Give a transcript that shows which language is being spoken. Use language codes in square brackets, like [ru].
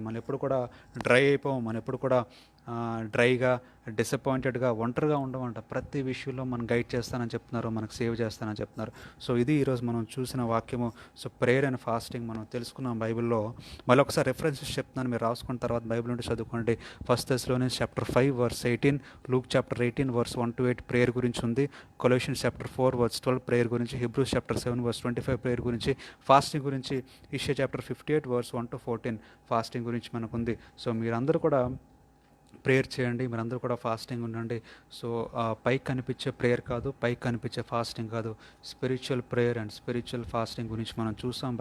[te] మనం ఎప్పుడు కూడా డ్రై అయిపోం, మనం ఎప్పుడు కూడా డ్రైగా, డిసప్పాయింటెడ్గా, ఒంటరిగా ఉండమంట. ప్రతి విషయంలో మనం గైడ్ చేస్తానని చెప్తున్నారు, మనకు సేవ్ చేస్తానని చెప్తున్నారు. సో ఇది ఈరోజు మనం చూసిన వాక్యము. సో ప్రేయర్ అండ్ ఫాస్టింగ్ మనం తెలుసుకున్నాం బైబిల్లో. మళ్ళీ ఒకసారి రెఫరెన్సెస్ చెప్తున్నాను, మీరు రాసుకున్న తర్వాత బైబిల్ నుండి చదువుకోండి. [en] 1 Thessalonians chapter 5 verse 18, Luke chapter 18 verse 1-8 [te] prayer గురించి ఉంది. [en] Colossians chapter 4 verse 12 prayer గురించి, Hebrews chapter 7 verse 25 prayer గురించి, fasting గురించి Isaiah chapter 58 verse 1-14 [te] ఫాస్టింగ్ గురించి మనకుంది. సో మీరందరూ కూడా ప్రేయర్ చేయండి, మీరందరూ కూడా ఫాస్టింగ్ ఉండండి. సో పైకి కనిపించే ప్రేయర్ కాదు, పైకి కనిపించే ఫాస్టింగ్ కాదు, [en] spiritual prayer and spiritual fasting [te] గురించి మనం చూసాం.